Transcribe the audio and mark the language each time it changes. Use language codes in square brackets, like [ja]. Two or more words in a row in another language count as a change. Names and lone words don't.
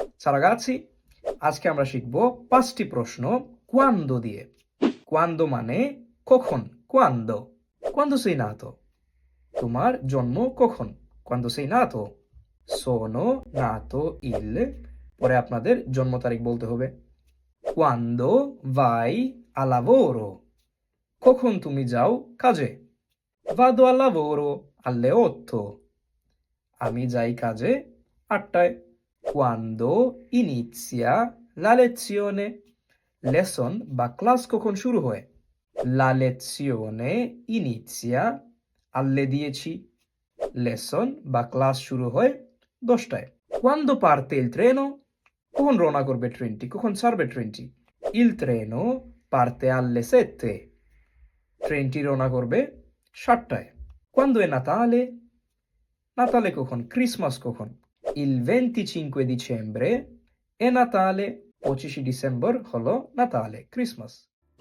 [it] Ciao ragazzi, [bn] আজকে আমরা শিখব 5টি প্রশ্ন quando দিয়ে। Quando মানে কখন, quando? [it] Quando sei nato? [bn] তোমার জন্ম কখন? [it] Quando sei nato? Sono nato il, [bn] পরে আপনাদের জন্ম তারিখ বলতে হবে। [it] Quando vai a lavoro? [bn] কখন তুমি যাও কাজে? [it] Vado al lavoro alle 8. [bn] আমি যাই কাজে 8টায়। [it] Quando inizia la lezione? [bn] লেসন বা ক্লাস কখন শুরু হয়? [it] La lezione inizia alle 10. [bn] লেসন বা ক্লাস শুরু হয় 10টায়। [it] Quando parte il treno? [bn] কখন রওনা করবে ট্রেনটি? কখন ছাড়বে ট্রেনটি? [it] Il treno parte alle 7. [bn] ট্রেনটি রওনা করবে 7টায়। [it] Quando è Natale? [bn] নাতালে কখন? ক্রিসমাস কখন? [it] Il 25 dicembre è Natale. [bn] 25 ডিসেম্বর হলো নাতালে, ক্রিসমাস।